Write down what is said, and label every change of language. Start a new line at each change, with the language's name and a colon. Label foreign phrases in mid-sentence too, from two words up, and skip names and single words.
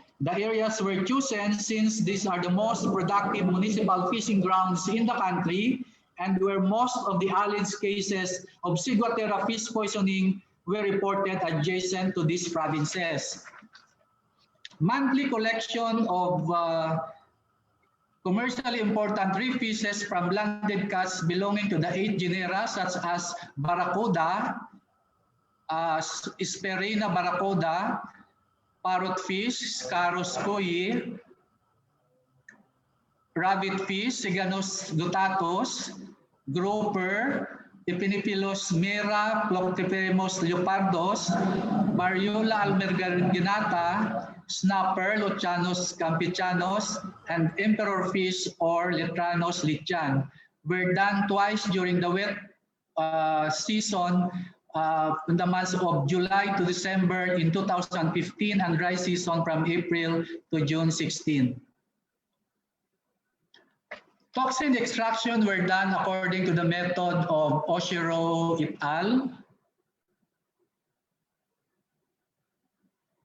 English: The areas were chosen since these are the most productive municipal fishing grounds in the country and where most of the alleged cases of Ciguatera fish poisoning were reported adjacent to these provinces. Monthly collection of commercially important reef fishes from landed catch belonging to the 8 genera such as barracuda, Sperina barracuda, parrotfish, Scarus koi, rabbitfish, Siganus guttatus, grouper, Epinepilus mera, Ploctipemus leopardos, Variola almerginata, snapper, Lucianus campechanus, and emperor fish or Letranus lichian were done twice during the wet season in the months of July to December in 2015 and dry season from April to June 16. Toxin extraction were done according to the method of Oshiro et al.